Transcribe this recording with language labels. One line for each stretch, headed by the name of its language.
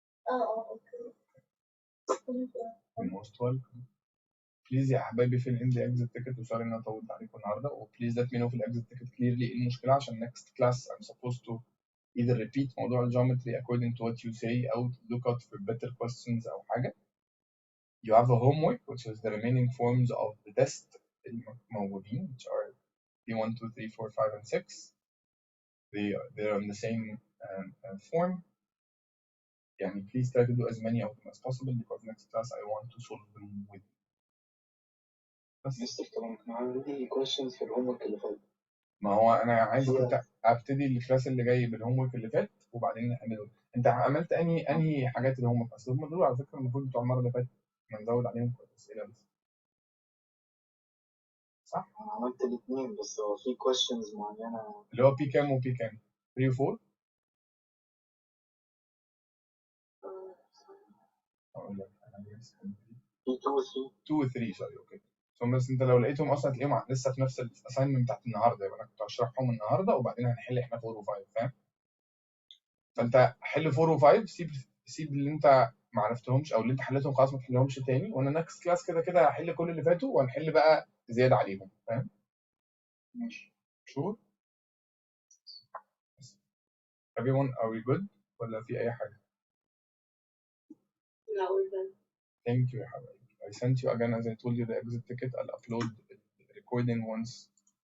Arabic: اوكي. موست ويلكم. بليز يا حبايبي فين ان ذا اكزيت تيكت وسوري ان انا طولت عليكم النهارده وبليز let me know في الاكزيت تيكت كليرلي ايه المشكله عشان
English: next class I'm supposed to either repeat
Arabic: موضوع الجيومتري according to what you say او
English: look out for better questions
Arabic: او حاجه.
English: You have a homework which is the remaining forms of the test الموجودين which are P1, 2, 3, 4, 5 and 6. They're on the same form. يعني please try to do as many of them as possible because next class I want to solve them with you.
Arabic: بس مستر طبعا كان عندي questions في الهوم ورك اللي فات. ما هو انا عايز كنت ابتدي الكلاس اللي جاي بالهوم ورك اللي فات وبعدين نحل. انت عملت انهي حاجات الهوم ورك؟ اصل هم دول على فكره المفروض بتوع المره اللي فاتت نزود عليهم اسئله بس. صح؟ انا عملت الاثنين بس هو في questions معينه اللي هو بي كام وبي كام؟ 3 و 4؟ اقول لك انا في 2 و 3. 2 و 3 سوري اوكي. بس انت لو لقيتهم اصلا هتلاقيهم لسه في نفس الاساينمنت بتاعت النهارده يبقى انا كنت هشرحهم النهارده وبعدين هنحل احنا 4 و5 فاهم؟ فانت حل 4 و5 سيب اللي انت ما عرفتهمش او اللي انت حليتهم خلاص ما تحلهمش تاني وانا نكست كلاس كده كده هحل كل اللي فاتوا وهنحل بقى زياده عليهم فاهم؟ ماشي. شور؟
English: everyone are we good
Arabic: ولا في اي حاجه؟
English: لا we're done. Thank you
Arabic: يا حبايبي.
English: I sent you again as I told you the exit ticket. I'll upload the recording once